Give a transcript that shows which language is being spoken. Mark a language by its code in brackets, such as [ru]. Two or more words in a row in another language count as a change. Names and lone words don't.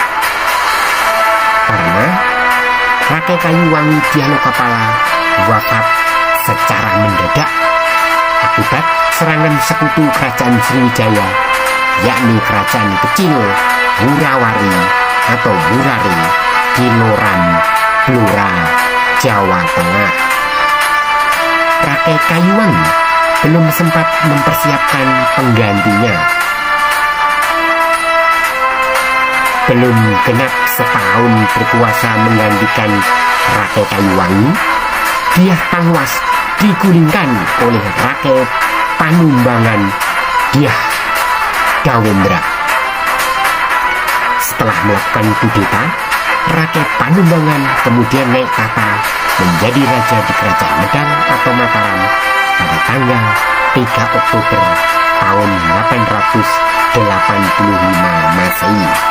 [id] Karena Rakai Kayuwangi Dyah Lokapala wafat secara mendadak akibat serangan sekutu kerajaan Sriwijaya, yakni kerajaan kecil Wurawari atau Wurari di Loram, Blora, Jawa Tengah. Rakai Kayuwangi belum sempat mempersiapkan penggantinya. Belum genap setahun berkuasa menggantikan Rakai Kayuwangi, Dyah Tangwas digulingkan oleh Rakai Panumbangan Dyah Dawendra. Setelah melakukan kudeta, Rakai Panumbangan kemudian naik tahta menjadi raja di Kerajaan Medang atau Mataram pada tanggal 3 Oktober tahun 885 Masehi.